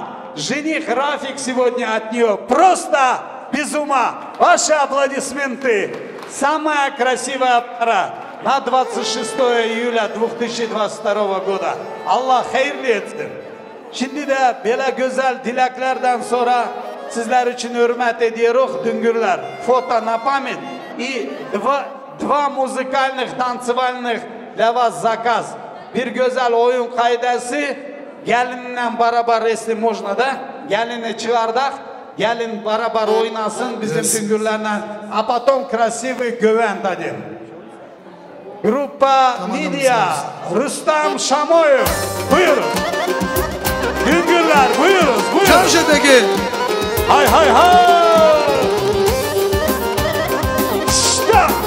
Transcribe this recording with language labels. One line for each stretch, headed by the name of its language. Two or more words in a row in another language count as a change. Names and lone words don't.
Russian: Жених Рафик сегодня от нее просто без ума. Ваши аплодисменты. Самая красивая пара на 26 июля 2022 года.
Turkish: Allah hayırlı etsin. Şimdi de böyle güzel dileklerden sonra sizler için hürmet ediyoruz Düngürler.
Russian: Foto на память и два музыкальных, танцевальных для вас заказ.
Turkish: Bir güzel oyun kaydesi. Gelinle beraber resim
Russian: можно, да?
Turkish: Gelini çıkardık. Gelin beraber oynasın bizim Düngürlerle.
Russian: А потом красивый
Turkish: güven dedim.
Russian: Группа Midya, Rüstem Şamoyev. Buyurun.
Turkish: Düngürler buyurun. Çarşıdaki. Hay hay hay. İşte.